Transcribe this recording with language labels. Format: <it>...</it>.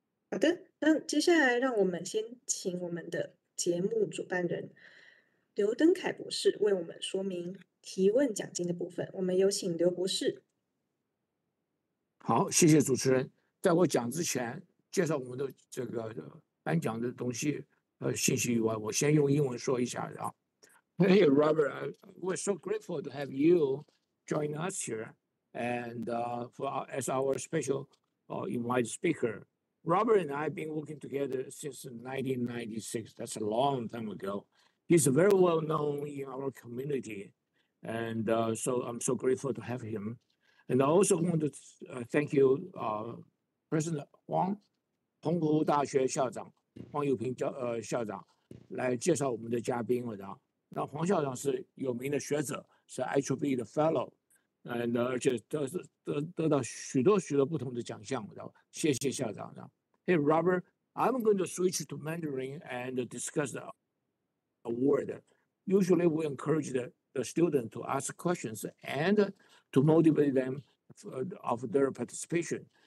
<zh>好的，那接下来让我们先请我们的节目主办人刘登凯博士为我们说明提问奖金的部分。我们有请刘博士。好，谢谢主持人。在我讲之前，介绍我们的这个颁奖的东西信息以外，我先用英文说一下啊。</zh> <en>Hey Robert, we're so grateful to have you join us here and as our special invited speaker. Robert and I have been working together since 1996. That's a long time ago. He's very well known in our community, and so I'm so grateful to have him. And I also want to thank you, President Huang,</en> <zh>澎湖大学校长黄友平校长来介绍我们的嘉宾的。那黄校长是有名的学者，是 IEEE 的 Fellow， 而且得到许多不同的奖项。谢谢校长。</zh> <en>Hey Robert, I'm going to switch to Mandarin and discuss the award. Usually we encourage the student to ask questions and to motivate them of their participation.</en>